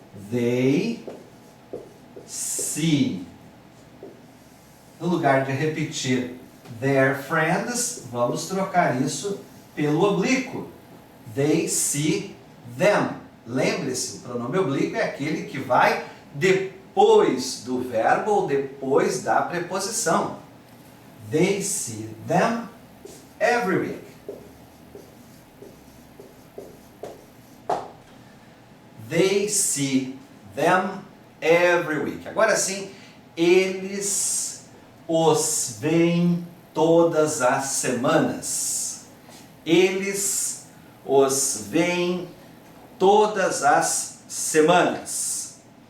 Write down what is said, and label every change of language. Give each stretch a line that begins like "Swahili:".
English: They see.
Portuguese: No lugar de repetir their friends, vamos trocar isso pelo oblíquo.
English: They see them.
Portuguese: Lembre-se, o pronome oblíquo é aquele que vai depois do verbo ou depois da preposição.
English: They see them every week. They see them every week.
Portuguese: Agora sim, eles os veem todas as semanas. Eles os veem todas as semanas.